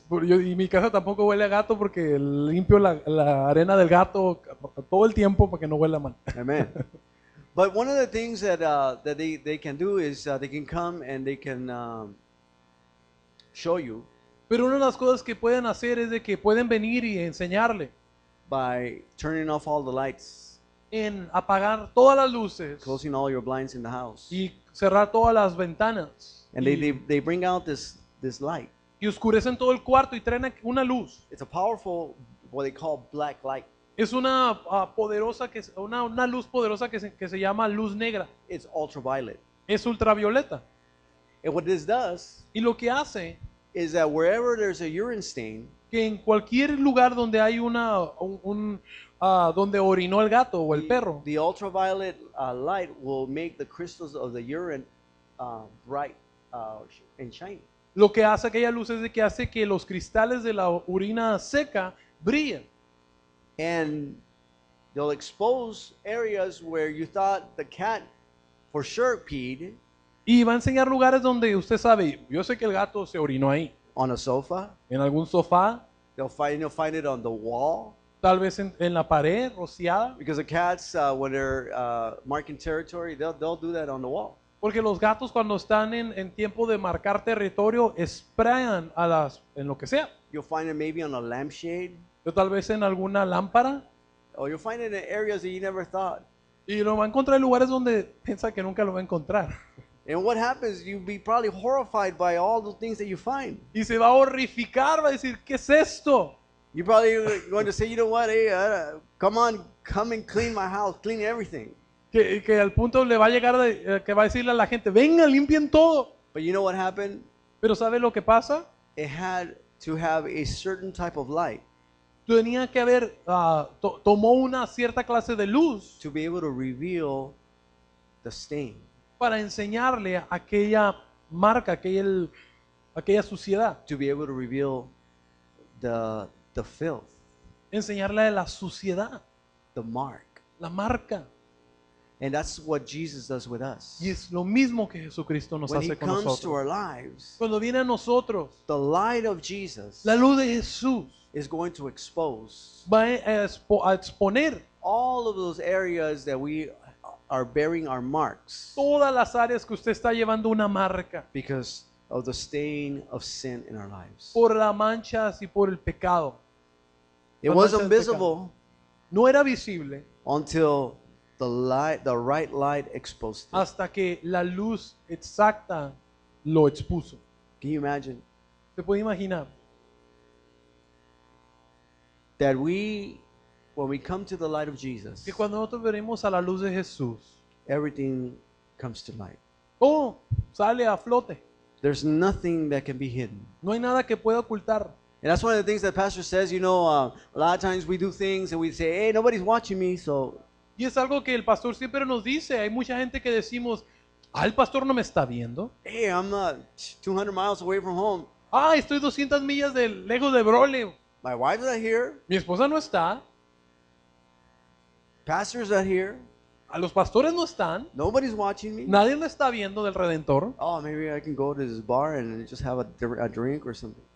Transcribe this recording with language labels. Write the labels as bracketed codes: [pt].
[es] Y mi casa tampoco huele a gato porque limpio la arena del gato todo el tiempo para que no huela mal. [en] Amen. But one of the things that they can do is they can come and they can show you [es] Pero una de las cosas que pueden hacer es de que pueden venir y enseñarle [en] by turning off all the lights, [es] en apagar todas las luces [en] closing all your blinds in the house, [es] y cerrar todas las ventanas. [en] and they bring out this light. [es] Y oscurecen todo el cuarto y traen una luz. [en] It's a powerful, what they call black light. [es] Es una poderosa una luz poderosa que se llama luz negra. [en] It's ultraviolet. [es] Es ultravioleta. [en] And what this does [es] Y lo que hace [en] is that wherever there's a urine stain, [es] que en cualquier lugar donde hay donde orinó el gato o el perro, [en] the ultraviolet light will make the crystals of the urine bright and shiny. [es] lo que hace aquella luz es de que hace que los cristales de la orina seca brillen. [en] And they'll expose areas where you thought the cat for sure peed [es] Y va a enseñar lugares donde usted sabe, yo sé que el gato se orinó ahí, [en] on a sofa. [es] en algún sofá, [en] You'll find it on the wall. [es] tal vez en la pared rociada, [en] Because the cats, when they're marking territory, they'll do that on the wall. [es] porque los gatos cuando están en tiempo de marcar territorio sprayan en lo que sea, [en] You'll find it maybe on a lampshade, [es] o tal vez en alguna lámpara, [en] or you'll find it in areas that you never thought. [es] y lo va a encontrar en lugares donde piensa que nunca lo va a encontrar. [en] And what happens? You'll be probably horrified by all the things that you find. [es] Y se va a horrificar, va a decir, ¿qué es esto? [en] You're probably going to say, you know what? Hey, come on, come and clean my house, clean everything. [es] Que al punto le va a llegar que va a decirle a la gente, venga, limpien todo. [en] But you know what happened? [es] Pero ¿sabe lo que pasa? [en] It had to have a certain type of light [es] Tenía que haber, tomó una cierta clase de luz [en] to be able to reveal the stain, [es] para enseñarle aquella marca, aquella suciedad, [en] to be able to reveal the filth, [es] enseñarle la suciedad, [en] the mark. [es] la marca. [en] And that's what Jesus does with us. [es] Y es lo mismo que Jesucristo nos [en] When he [es] hace con [en] comes to [es] nosotros. [en] our lives, [es] Cuando viene a nosotros, [en] the light of Jesus [es] la luz de Jesús [en] is going to expose [es] va a exponer [en] all of those areas that we are bearing our marks [es] todas las áreas que usted está llevando una marca [en] because of the stain of sin in our lives. [es] por las manchas y por el pecado. [en] It [es] Las [en] was [es] manchas del [en] invisible [es] No era visible [en] until the right light exposed it. [es] hasta que la luz exacta lo expuso. [en] Can you imagine [es] ¿Se puede imaginar? [en] that when we come to the light of Jesus, [es] Que cuando nosotros veremos a la luz de Jesús, [en] everything comes to light. [es] todo sale a flote. [en] There's nothing that can be hidden. [es] No hay nada que pueda ocultar. [en] And that's one of the things that Pastor says, you know, a lot of times we do things and we say, hey, nobody's watching me, so [es] Y es algo que el pastor siempre nos dice. Hay mucha gente que decimos, el pastor no me está viendo. [en] hey, I'm 200 miles away from home. [es] Estoy 200 millas lejos de Brole. [en] My wife's not here. [es] Mi esposa no está. [en] Pastor's not here. [es] A los pastores no están. [en] Nobody's watching me. [es] Nadie lo está viendo del Redentor. [en] Oh, maybe I can go to this bar and just have a drink or something.